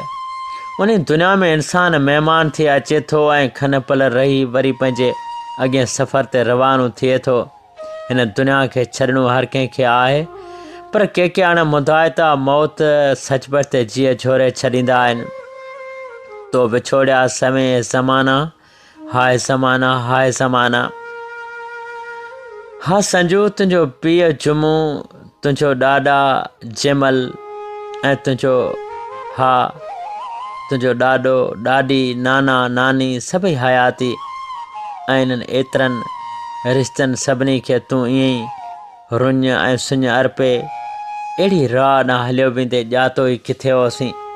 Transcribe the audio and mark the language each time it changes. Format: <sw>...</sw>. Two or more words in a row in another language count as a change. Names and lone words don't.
<sd>उन दुनिया में इंसान महिमान थी अचे थो ऐं खन पल रही वरी पंहिंजे अॻिए सफ़र ते रवानो थिए थो। हिन दुनिया खे छॾणो हर कंहिंखे आहे, पर के हाणे मुदाइता मौत सचपच ते जीअ झोरे छॾींदा आहिनि। तो विछोड़िया समय ज़माना, हाय ज़माना, हाय ज़माना। हा संजू, तुंहिंजो पीउ जुमू, तुंहिंजो ॾाॾा जमल ऐं तुंहिंजो हा तुंहिंजो ॾाॾो ॾाॾी नाना नानी सभई हयाती ऐं इन्हनि एतिरनि रिश्तनि सभिनी खे तूं ईअं ई रुञ ऐं सुञ अर्पे अहिड़ी राह न हलियो वेंदे ॼातो ई किथे होसीं</sd>